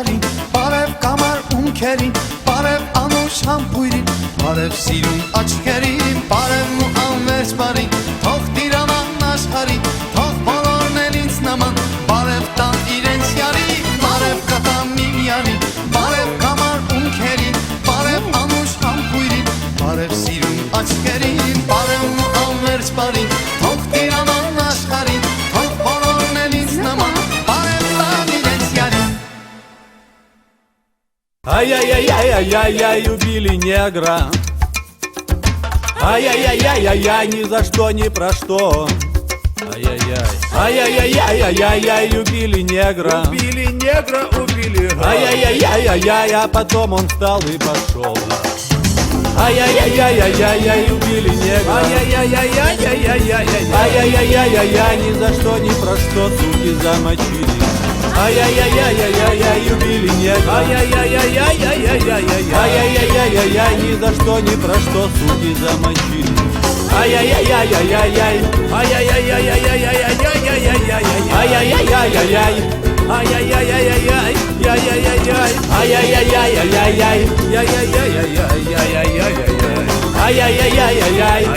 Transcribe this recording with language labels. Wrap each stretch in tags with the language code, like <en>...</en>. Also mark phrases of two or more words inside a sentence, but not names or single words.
<hy>բարև կամար ունքերին, բարև անուշ համբույրին, բարև սիրուն աչքերին, բարև ու անվերջ բարին, թող տիրանան աշխարհին, թող բոլորն էլ ինձ նման, բարև տան իրենց յարի, բարև կտամ միմյանին, բարև կամար ունքերին, բարև անուշ համբույրին, բարև սիրուն աչքերին, բարև ու անվերջ բարին, թող տիրանան աշխարհին, թող բոլորն էլ ինձ նման, բարև տան իրենց յարին.</hy> <ru>Ай-яй-яй-яй-яй-яй, убили негра. Ай-яй-яй-яй-яй-яй, ни за что, ни про что. Ай-яй-яй, ай-яй-яй-яй-яй-яй, убили негра. Убили негра, убили. Ай-яй-яй-яй-яй, а потом он встал и пошел. Ай-яй-яй-яй-яй-яй, убили негра. Ай-яй-яй-яй-яй-яй-яй-яй. Ай-яй-яй-яй-яй-яй, ни за что, ни про что, суки замочили. Ай-яй-яй-яй-яй-яй, убили негра. Ай-яй-яй-яй-яй-яй-яй-яй. Ай-яй-яй-яй-яй, ни за что, ни про что, суки замочили. Ай-яй-яй-яй-яй-яй, Ай-яй-яй-яй-яй-яй-яй-яй-яй-яй-яй. ай-яй-яй-яй-яй, Ай-яй-яй-яй-яй-яй-яй-яй-яй. ай-яй-яй-яй-яй-яй, Яй-яй-яй-яй-яй-яй-яй-яй-яй. ай-яй-яй-яй-яй.</ru>